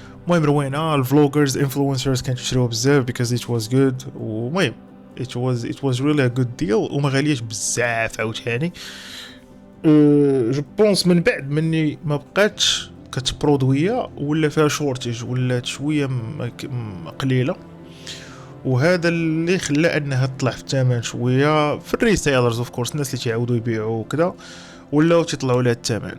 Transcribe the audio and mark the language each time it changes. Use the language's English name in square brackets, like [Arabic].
[Arabic] المهم روينه الفلوجرز انفلونسرز كانت تشريوها بزاف [English] because it was good. ومهم it was really a good deal [Arabic] وما غالياش بزاف عاوتاني. جو بونس من بعد مني ما بقاتش كتبرودويا ولا فيها شورتيج ولات شويه قليله، وهذا اللي خلى انها تطلع في الثمن شويه في الريسيلرز اوف كورس، الناس اللي تيعاودوا يبيعوا وكذا ولاو تيطلعوا لها الثمن.